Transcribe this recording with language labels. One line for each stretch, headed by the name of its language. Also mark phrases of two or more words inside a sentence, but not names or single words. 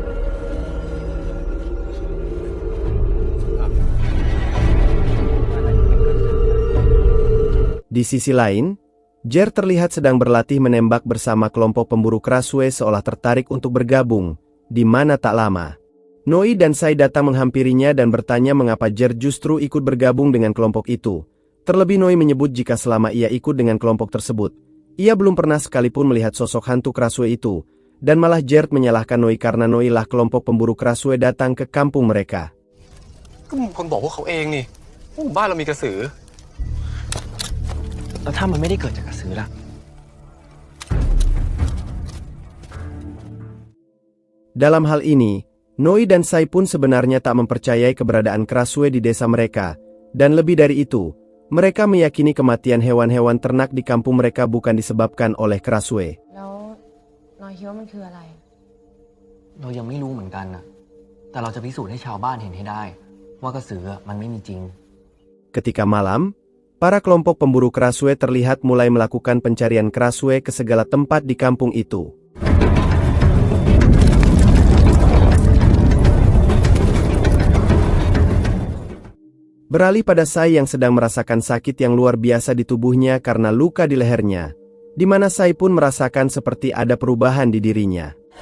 Indonesian: Di sisi lain, Gert terlihat sedang berlatih menembak bersama kelompok pemburu Krasue seolah tertarik untuk bergabung, di mana tak lama Noi dan Sai datang menghampirinya dan bertanya mengapa Gert justru ikut bergabung dengan kelompok itu. Terlebih Noi menyebut jika selama ia ikut dengan kelompok tersebut, ia belum pernah sekalipun melihat sosok hantu Krasue itu, dan malah Gert menyalahkan Noi karena Noi lah kelompok pemburu Krasue datang ke kampung mereka.
Thai: ก็มีคนบอกพวกเขาเองนี่ว่าหมู่บ้านเรามีกระสือ แล้วถ้ามันไม่ได้เกิดจากกระสือล่ะ
Indonesian: Dalam hal ini, Noi dan Sai pun sebenarnya tak mempercayai keberadaan Krasue di desa mereka, dan lebih dari itu, mereka meyakini kematian hewan-hewan ternak di kampung mereka bukan disebabkan oleh Krasue.
Thai: แล้วน้อยคิดว่ามันคืออะไร เรายังไม่รู้เหมือนกันนะแต่เราจะพิสูจน์ให้ชาวบ้านเห็นให้ได้ว่ากระสือมันไม่มีจริง
Indonesian: Ketika malam, para kelompok pemburu Krasue terlihat mulai melakukan pencarian Krasue ke segala tempat di kampung itu. Beralih pada Sai yang sedang merasakan sakit yang luar biasa di tubuhnya karena luka di lehernya, di mana Sai pun merasakan seperti ada perubahan di dirinya.